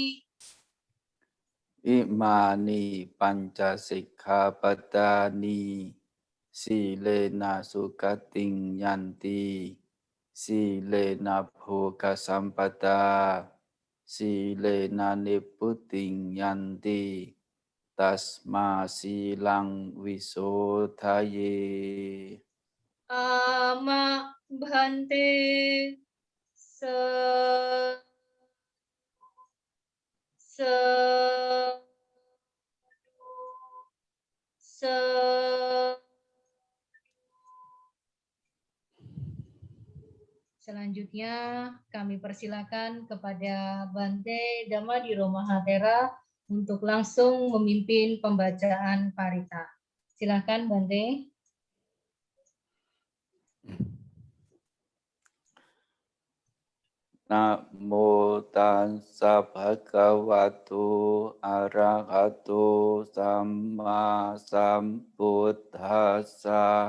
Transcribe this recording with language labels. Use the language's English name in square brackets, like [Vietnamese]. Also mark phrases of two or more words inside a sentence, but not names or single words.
[Pali] อิมานิปัญจสิกขาปทานิสีเลนะสุขติงยันติสีเลนะโภคสัมปทาสีเลนะนิพพุติงยันติตัสมาสีลังวิโสทะเย Ama bhante sa sa sa [Indonesian] Selanjutnya kami persilakan kepada Bante Damadiro Mahatera untuk langsung memimpin pembacaan parita. Silakan Bante. [Pali] Namo tassa bhagavato arahato samma sambuddhassa.